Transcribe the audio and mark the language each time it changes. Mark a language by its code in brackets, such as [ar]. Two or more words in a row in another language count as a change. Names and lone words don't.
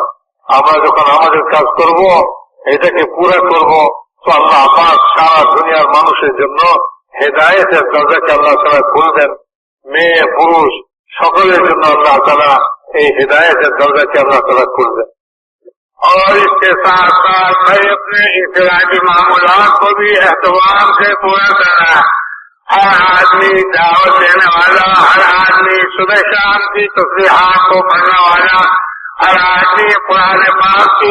[bn] আমরা যখন আমাদের কাজ করব, এটাকে পুরা করব, তো আল্লাহ পাক সারা দুনিয়ার মানুষের জন্য হেদায়েতের দরজাকে আল্লাহ তাআলা খুলবেন। মেয়ে পুরুষ সকলের জন্য আল্লাহ তাআলা এই হেদায়েতের দরজাকে আল্লাহ তাআলা খুলবেন। [ur] اور اس کے ساتھ ساتھ بھائی اپنے انفرادی معاملات کو بھی اہتمام سے پورا کرنا ہے۔ ہر آدمی دعوت دینے والا، ہر آدمی صبح شام کی تصبیحات کو پڑھنے والا، ہر آدمی قرآن پاک کی